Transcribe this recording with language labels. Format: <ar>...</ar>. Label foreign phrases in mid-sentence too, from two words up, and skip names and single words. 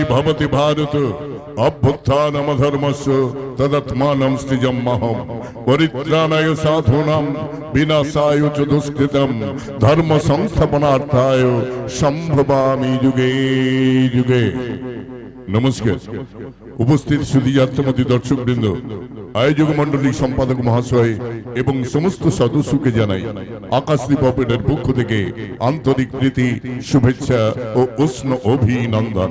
<sa>ভবতি ভারত অভ্যুত্থানমধর্মস্য তদাত্মাनं সৃজাম্যহম পরিত্রাণায় সাধূনাং বিনাশায় চ দুষ্কৃতম ধর্ম সংস্থাপনার্থায় সম্ভবামি যুগে যুগে।</sa> <bn>নমস্কার। উপস্থিত সুধীযাত্রমতী দর্শকবৃন্দ, আয়োজক মন্ডলী, সম্পাদক মহাশয় এবং সমস্ত সদস্যকে জানাই আকাশদীপ অপেরার পক্ষ থেকে আন্তরিক প্রীতি, শুভেচ্ছা ও উষ্ণ অভিনন্দন।</bn>